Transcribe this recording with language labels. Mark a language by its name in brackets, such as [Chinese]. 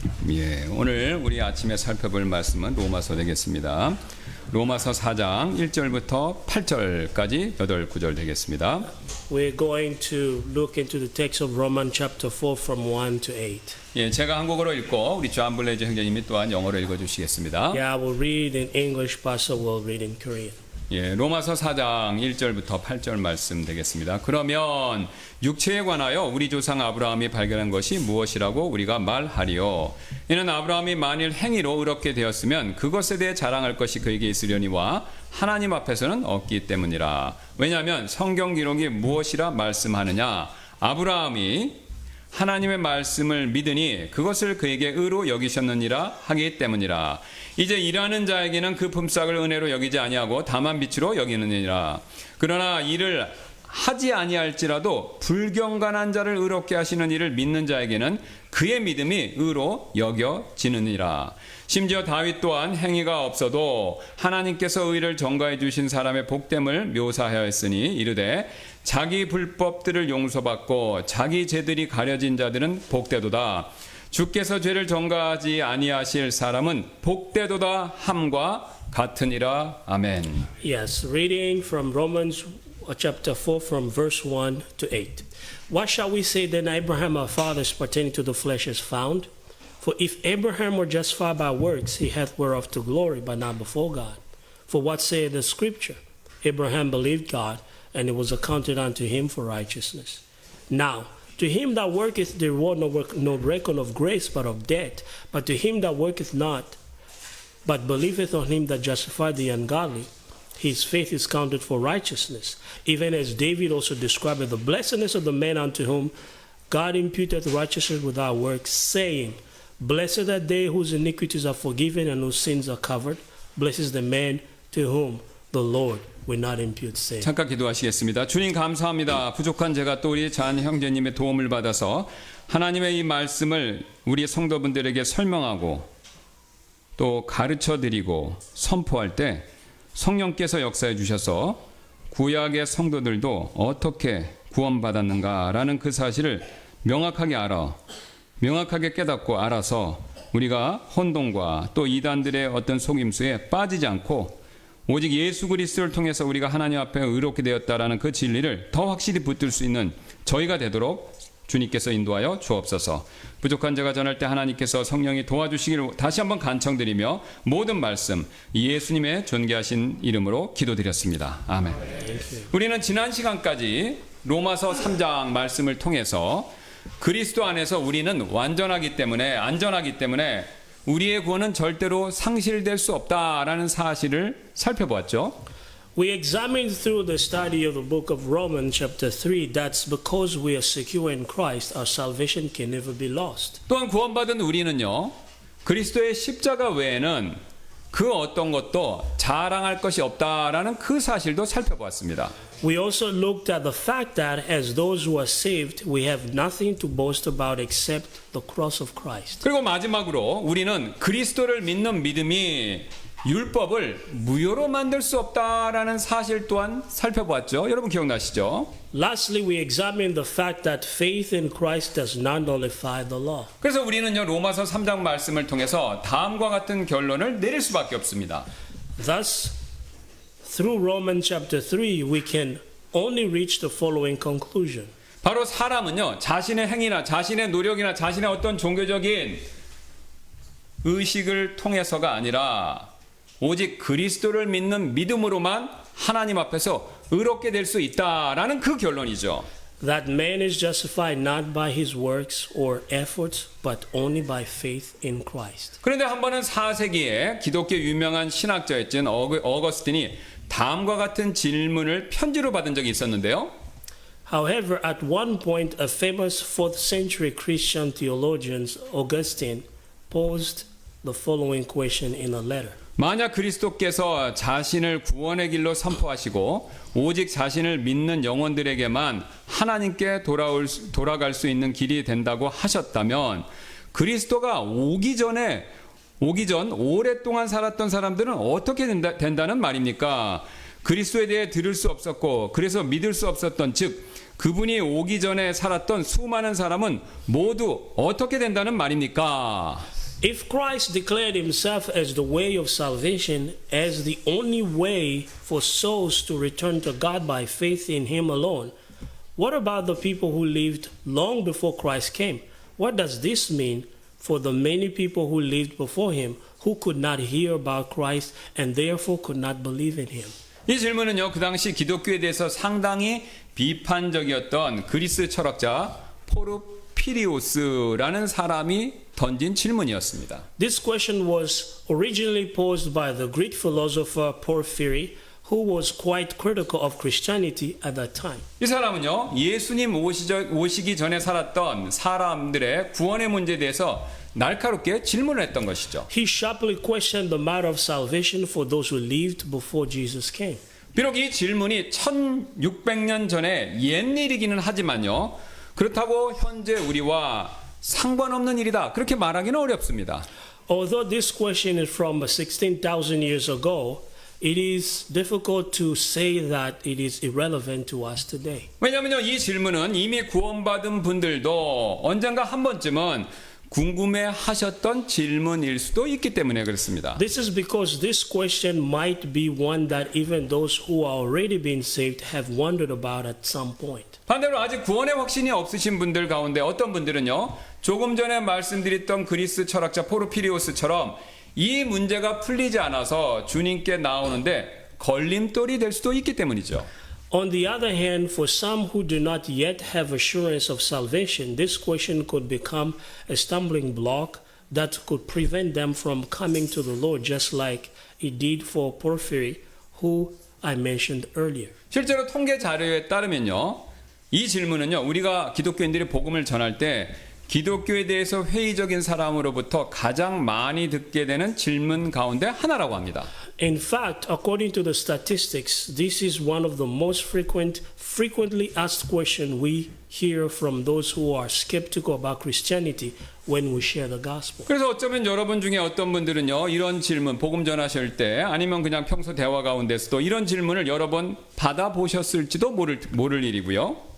[Korean] 예, 오늘 우리 아침에 살펴볼 말씀은 로마서 되겠습니다. 로마서 4장 1절부터 8절까지 8구절 되겠습니다. [English] We're going to look into the text of Romans chapter 4 from 1 to 8. [Korean] 예, 제가 한국어로 읽고 우리 존 블레이저 형제님이 또한 영어로 읽어 주시겠습니다. [English] Yeah, I will read in English, Pastor will read in Korean. [Korean] 예, 로마서 4장 1절부터 8절 말씀 되겠습니다. 그러면 육체에 관하여 우리 조상 아브라함이 발견한 것이 무엇이라고 우리가 말하리요? 이는 아브라함이 만일 행위로 의롭게 되었으면 그것에 대해 자랑할 것이 그에게 있으려니와 하나님 앞에서는 없기 때문이라. 왜냐하면 성경 기록이 무엇이라 말씀하느냐? 아브라함이 하나님의 말씀을 믿으니 그것을 그에게 의로 여기셨느니라 하기 때문이라. 이제 일하는 자에게는 그 품삯을 은혜로 여기지 아니하고 다만 빛으로 여기느니라. 그러나 이를 하지 아니할지라도 불경건한 자를 의롭게 하시는 이를 믿는 자에게는 그의 믿음이 의로 여겨지느니라. 심지어 다윗 또한 행위가 없어도 하나님께서 의를 전가해 주신 사람의 복됨을 묘사하였으니 이르되 자기 불법들을 용서받고 자기 죄들이 가려진 자들은 복되도다. 주께서 죄를 전가하지 아니하실 사람은 복되도다 함과 같으니라. 아멘. [English] Yes, reading from Romans chapter 4 from verse 1 to 8. What shall we say then Abraham our fathers pertaining to the flesh is found? For if Abraham were justified by works, he hath whereof to glory, but not before God. For what saith the scripture? Abraham believed God, and it was accounted unto him for righteousness. Now, to him that worketh the reward no reckon of grace, but of debt. But to him that worketh not, but believeth on him that justified the ungodly, his faith is counted for righteousness. Even as David also described the blessedness of the man unto whom God imputeth righteousness without works, saying, Blessed are they whose iniquities are forgiven and whose sins are covered. Blessed is the man to whom the Lord will not impute sin. [Korean] 잠깐 기도하시겠습니다. 주님 감사합니다. 부족한 제가 또 우리 잔 형제님의 도움을 받아서 하나님의 이 말씀을 우리 성도분들에게 설명하고 또 가르쳐 드리고 선포할 때 성령께서 역사해 주셔서 구약의 성도들도 어떻게 구원받았는가라는 그 사실을 명확하게 깨닫고 알아서 우리가 혼동과 또 이단들의 어떤 속임수에 빠지지 않고 오직 예수 그리스도를 통해서 우리가 하나님 앞에 의롭게 되었다라는 그 진리를 더 확실히 붙들 수 있는 저희가 되도록 주님께서 인도하여 주옵소서. 부족한 제가 전할 때 하나님께서 성령이 도와주시기를 다시 한번 간청드리며 모든 말씀 예수님의 존귀하신 이름으로 기도드렸습니다. 아멘. 우리는 지난 시간까지 로마서 3장 말씀을 통해서 그리스도 안에서 우리는 완전하기 때문에 안전하기 때문에 우리의 구원은 절대로 상실될 수 없다라는 사실을 살펴보았죠. [English] We examined through the study of the book of Romans chapter 3 that's because we are secure in Christ, our salvation can never be lost. [Korean] 또한 구원받은 우리는요, 그리스도의 십자가 외에는 그 어떤 것도 자랑할 것이 없다라는 그 사실도 살펴보았습니다. [English] We also looked at the fact that as those who are saved, we have nothing to boast about except the cross of Christ. [Korean] 그리고 마지막으로 우리는 그리스도를 믿는 믿음이 율법을 무효로 만들 수 없다라는 사실 또한 살펴보았죠. 여러분 기억나시죠? [English] Lastly, we examined the fact that faith in Christ does not nullify the law. [Korean] 그래서 우리는요 로마서 3장 말씀을 통해서 다음과 같은 결론을 내릴 수밖에 없습니다. [English] Thus, through Romans chapter 3, we can only reach the following conclusion. [Korean] 바로 사람은요 자신의 행위나 자신의 노력이나 자신의 어떤 종교적인 의식을 통해서가 아니라 오직 그리스도를 믿는 믿음으로만 하나님 앞에서 의롭게 될 수 있다라는 그 결론이죠. [English] That man is justified not by his works or efforts, but only by faith in Christ. [Korean] 그런데 한 번은 4세기에 기독교 유명한 신학자였던 어거스틴이 다음과 같은 질문을 편지로 받은 적이 있었는데요. [English] However, at one point, a famous 4th century Christian theologian, Augustine, posed the following question in a letter. [Korean] 만약 그리스도께서 자신을 구원의 길로 선포하시고 오직 자신을 믿는 영혼들에게만 하나님께 돌아갈 수 있는 길이 된다고 하셨다면 그리스도가 오기 전 오랫동안 살았던 사람들은 어떻게 된다는 말입니까? 그리스도에 대해 들을 수 없었고 그래서 믿을 수 없었던 즉 그분이 오기 전에 살았던 수많은 사람은 모두 어떻게 된다는 말입니까? [English] If Christ declared himself as the way of salvation, as the only way for souls to return to God by faith in him alone, what about the people who lived long before Christ came? What does this mean for the many people who lived before him who could not hear about Christ and therefore could not believe in him? [Korean] 이 질문은요, 그 당시 기독교에 대해서 상당히 비판적이었던 그리스 철학자 포르피리오스라는 사람이 던진 질문이었습니다. [English] This question was originally posed by the Greek philosopher Porphyry, who was quite critical of Christianity at that time. [Korean] 이 사람은요, 예수님 오시기 전에 살았던 사람들의 구원의 문제에 대해서 날카롭게 질문을 했던 것이죠. [English] He sharply questioned the matter of salvation for those who lived before Jesus came. [Korean] 비록 이 질문이 1600년 전에 옛일이기는 하지만요. 그렇다고 현재 우리와 상관없는 일이다. 그렇게 말하기는 어렵습니다. [English] Although this question is from 16,000 years ago, it is difficult to say that it is irrelevant to us today. [Korean] 왜냐하면요, 이 질문은 이미 구원받은 분들도 언젠가 한 번쯤은 궁금해하셨던 질문일 수도 있기 때문에 그렇습니다. [English] This is because this question might be one that even those who are already been saved have wondered about at some point. [Korean] 반대로 아직 구원의 확신이 없으신 분들 가운데 어떤 분들은요, 조금 전에 말씀드렸던 그리스 철학자 포르피리오스처럼 이 문제가 풀리지 않아서 주님께 나오는데 걸림돌이 될 수도 있기 때문이죠. [English] On the other hand, for some who do not yet have assurance of salvation, this question could become a stumbling block that could prevent them from coming to the Lord, just like it did for Porphyry, who I mentioned earlier. [Korean] 실제로 통계 자료에 따르면요, 이 질문은요, 우리가 기독교인들이 복음을 전할 때 기독교에 대해서 회의적인 사람으로부터 가장 많이 듣게 되는 질문 가운데 하나라고 합니다. [English] In fact, according to the statistics, this is one of the most frequently asked questions we hear from those who are skeptical about Christianity when we share the gospel. [Korean] 그래서 어쩌면 여러분 중에 어떤 분들은요, 이런 질문, 복음 전하실 때 아니면 그냥 평소 대화 가운데서도 이런 질문을 여러 번 받아보셨을지도 모를 일이고요.